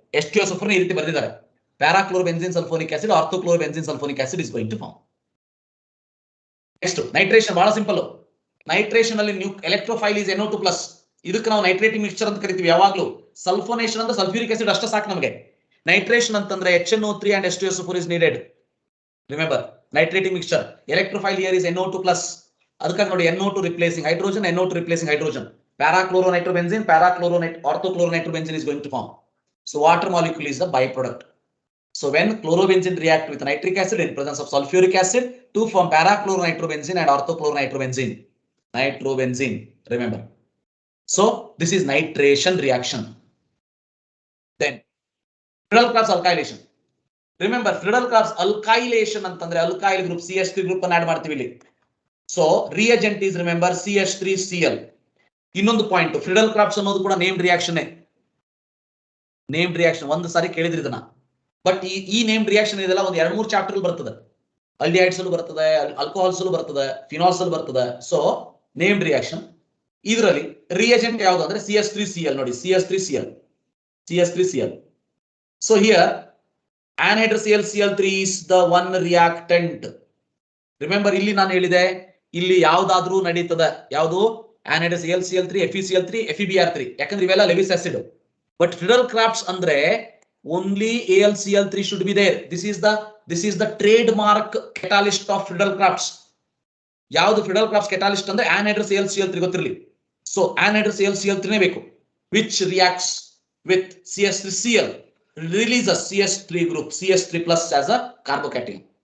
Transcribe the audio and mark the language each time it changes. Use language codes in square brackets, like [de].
[en] H2SO4 [kn] ಈ ರೀತಿ ಬರೆದಿದ್ದಾರೆ. [en] Parachlorobenzene sulphonic acid, orthochlorobenzene sulphonic acid is going to form. Next nitration, ಬಹಳ simple. Nitration ಅಲ್ಲಿ electrophile is NO2+. [kn] ಇದಕ್ಕೆ ನಾವು ನೈಟ್ರೇಟಿಂಗ್ ಮಿಕ್ಸ್ಚರ್ ಅಂತ ಕರಿತೀವಿ ಯಾವಾಗ್ಲೂ. ಸಲ್ಫೋನೇಷನ್ ಅಂದ್ರೆ ಸಲ್ಫ್ಯೂರಿಕ್ ಆಸಿಡ್ ಅಷ್ಟೇ ಸಾಕು ನಮಗೆ. [en] Nitration ಅಂತಂದ್ರೆ HNO3 and H2SO4 is needed. Remember, nitrating mixture. Electrophile here is NO2+. [kn] ಅದಕ್ಕಾಗಿ ನೋಡಿ [en] NO2 replacing hydrogen, NO2 replacing hydrogen. Parachloronitrobenzene, orthochloronitrobenzene is going to form. So water molecule is the byproduct. So when chlorobenzene react with nitric acid in presence of sulfuric acid to form parachloronitrobenzene and orthochloronitrobenzene. Nitrobenzene, remember. So this is nitration reaction. Then Friedel-Crafts alkylation. Remember, Friedel-Crafts alkylation ಅಂತಂದ್ರೆ alkyl group CH3 group [kn] ಅನ್ನು add ಮಾಡ್ತೀವಿ ಇಲ್ಲಿ. [en] So reagent is remember CH3Cl. [kn] ಇನ್ನೊಂದು point, Friedel-Crafts ಅನ್ನೋದು ಕೂಡ named reaction. Named reaction ಒಂದು ಸಾರಿ ಕೇಳಿದ್ರಿ ಇದನ್ನ. ಬಟ್ ಈ ನೇಮ್ಡ್ ರಿಯಾಕ್ಷನ್ ಇದೆಲ್ಲ ಒಂದು 2-3 ಚಾಪ್ಟರ್ ಬರ್ತದೆ. ಅಲ್ಡಿಹೈಡ್ಸ್ ಅಲ್ಲೂ ಬರ್ತದೆ, ಆಲ್ಕೋಹಾಲ್ಸ್ ಅಲ್ಲೂ ಬರ್ತದೆ, ಫಿನಾಲ್ಸ್ ಅಲ್ಲೂ ಬರ್ತದೆ. So named reaction. ಇದರಲ್ಲಿ ರಿಯೇಜೆಂಟ್ ಯಾವುದು ಅಂದ್ರೆ CH3Cl. [en] ನೋಡಿ, CH3Cl. So here anhydrous Cl3 is the one reactant. [kn] Remember, ಇಲ್ಲಿ ನಾನು ಹೇಳಿದೆ, ಇಲ್ಲಿ ಯಾವ್ದಾದ್ರೂ ನಡೀತದ. [en] ಯಾವುದು? anhydrous Cl3, FeCl3, FeBr3. [kn] ಯಾಕಂದ್ರೆ ಇವೆಲ್ಲ ಲೆವಿಸ್ ಆಸಿಡ್. [en] But Friedel-Crafts ಅಂದ್ರೆ only AlCl3 should be there. This is the trademark catalyst of Friedel-Crafts. ಯಾವುದು Friedel-Crafts catalyst ಅಂದ್ರೆ anhydrous Cl3 ಗೊತ್ತಿರಲಿ. So anhydrous Cl3 [kn] ನೇ ಬೇಕು, [en] which reacts with CH3Cl, releases CH3 group, CH3 plus as a carbocation.